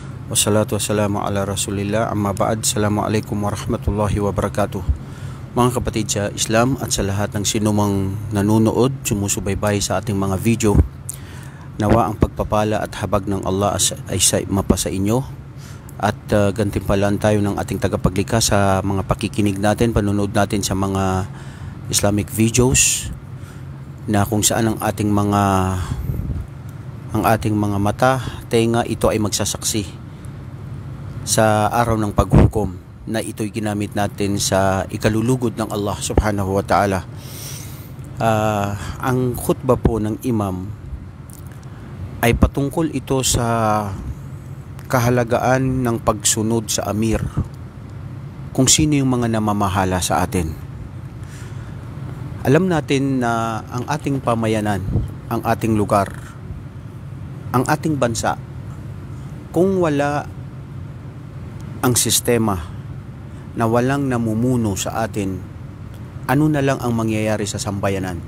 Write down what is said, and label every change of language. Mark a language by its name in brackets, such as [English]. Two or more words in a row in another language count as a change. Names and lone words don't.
[Arabic] والصلاة والسلام على رسول الله أما بعد السلام عليكم ورحمة الله وبركاته. [Filipino] Mga kapatid sa Islam at sa lahat ng sinumang nanonood, sumusubaybay sa ating mga video, nawa ang pagpapala at habag ng Allah ay mapasa inyo. At gantimpalaan tayo ng ating tagapaglikha sa mga pakikinig natin, panonood natin sa mga [English] Islamic videos, [Filipino] na kung saan ang ating mga mata, tenga, ito ay magsasaksi sa araw ng paghukom, na ito'y ginamit natin sa ikalulugod ng Allah [Arabic] سبحانه وتعالى. [Filipino] Ang khutbah po ng imam ay patungkol ito sa kahalagaan ng pagsunod sa amir, kung sino yung mga namamahala sa atin. Alam natin na ang ating pamayanan, ang ating lugar, ang ating bansa, kung wala ang sistema na walang namumuno sa atin, ano na lang ang mangyayari sa sambayanan?